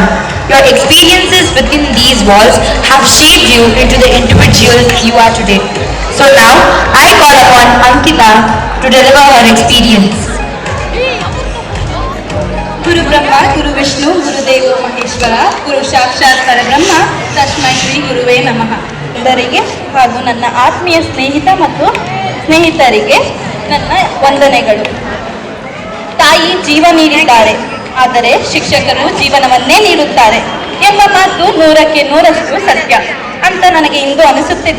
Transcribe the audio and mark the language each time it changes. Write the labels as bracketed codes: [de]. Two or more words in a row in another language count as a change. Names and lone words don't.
[en] Your experiences within these walls have shaped you into the individual you are today. So now, I call upon Ankita to deliver her experience. [sa] ಗುರು ಬ್ರಹ್ಮ ಗುರು ವಿಷ್ಣು ಗುರುದೇವೋ ಮಹೇಶ್ವರ ಗುರು ಸಾಕ್ಷಾತ್ ಪರಬ್ರಹ್ಮ ತಸ್ಮೈ ಶ್ರೀ ಗುರುವೇ ನಮಃ. [kn] ಎಲ್ಲರಿಗೆ ಹಾಗೂ ನನ್ನ ಆತ್ಮೀಯ ಸ್ನೇಹಿತ ಮತ್ತು ಸ್ನೇಹಿತರಿಗೆ ನನ್ನ ವಂದನೆಗಳು. ತಾಯಿ ಜೀವ ನೀಡಿದ್ದಾರೆ, ಆದರೆ ಶಿಕ್ಷಕರು ಜೀವನವನ್ನೇ ನೀಡುತ್ತಾರೆ ಎಂಬ ಮಾತು 100ಕ್ಕೆ 100ರಷ್ಟು ಸತ್ಯ ಅಂತ ನನಗೆ ಇಂದು ಅನಿಸುತ್ತಿದೆ.